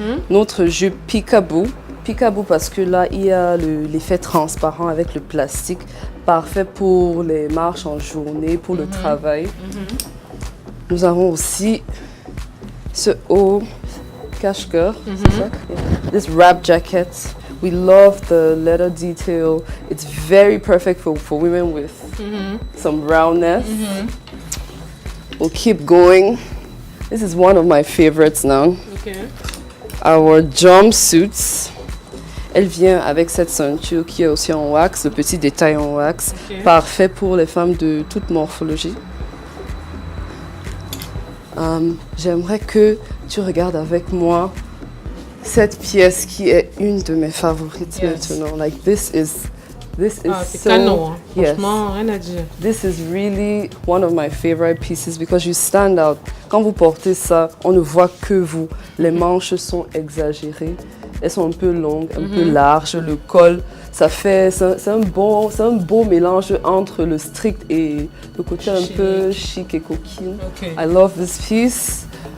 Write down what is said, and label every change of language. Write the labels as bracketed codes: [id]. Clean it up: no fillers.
[fr] Notre jupe Peekaboo. Peekaboo parce que là, il y a l'effet transparent avec le plastique. Parfait pour les marches en journée, pour le travail. Nous avons aussi ce haut cache-cœur. C'est ça? [en] This wrap jacket. We love the leather detail. It's very perfect for women with some roundness. We'll keep going. This is one of my favorites now. Okay. Our jumpsuits. [fr] Elle vient avec cette ceinture qui est aussi en wax, le petit détail en wax. [en] Okay. [fr] Parfait pour les femmes de toute morphologie. J'aimerais que tu regardes avec moi cette pièce qui est une de mes favorites maintenant. [en] Like this is [fr] c'est [en] so [fr] canon, hein. [en] yes. [fr] Franchement, rien à dire. [en] This is really one of my favorite pieces because you stand out. [fr] Quand vous portez ça, on ne voit que vous. Les manches sont exagérées. Elles sont un peu longues, un peu larges. Le col, c'est un beau mélange entre le strict et le côté un peu chic et coquine. [en] Okay. I love this piece.